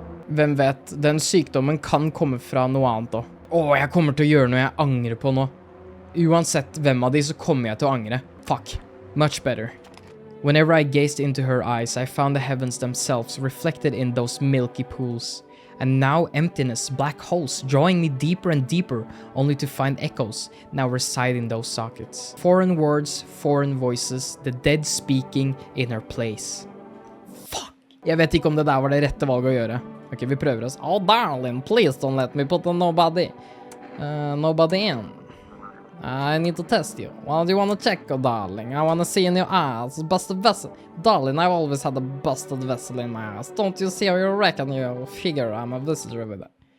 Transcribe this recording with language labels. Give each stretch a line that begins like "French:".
Norwegian: hvem vet, den sykdommen kan komme fra noe annet da. Jeg kommer til å gjøre noe jeg angrer på nå. Uansett hvem av de så kommer jeg til å angre.
English: Fuck. Much better. Whenever I gazed into her eyes, I found the heavens themselves reflected in those milky pools. And now emptiness, black holes, drawing me deeper and deeper, only to find echoes now reside in those sockets. Foreign words, foreign voices, the dead speaking in her place. Fuck.
Norwegian: Jeg vet ikke om det der var det rette valget å gjøre. Ok, vi prøver oss.
English: Oh, darling, please don't let me put nobody in. I need to test you. Well, do you want to check, darling? I want to see in your eyes, busted vessel. Darling, I've always had a busted vessel in my eyes. Don't you see how you reckon you figure I'm a visitor with it?